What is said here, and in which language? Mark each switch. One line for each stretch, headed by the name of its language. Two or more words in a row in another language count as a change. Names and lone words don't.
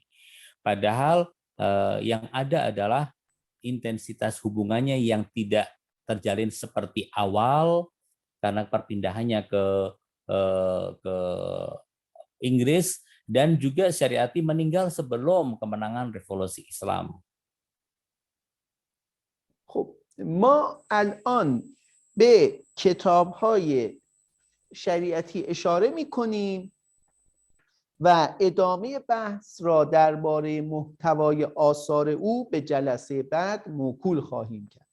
Indonesian: Padahal yang ada adalah intensitas hubungannya yang tidak terjalin seperti awal karena perpindahannya ke Inggris, dan juga Syariati meninggal sebelum kemenangan revolusi Islam.
Persian: خب ما الان به کتاب‌های شریعتی اشاره می‌کنیم و ادامه بحث را درباره محتوای آثار او به جلسه بعد موکول خواهیم کرد.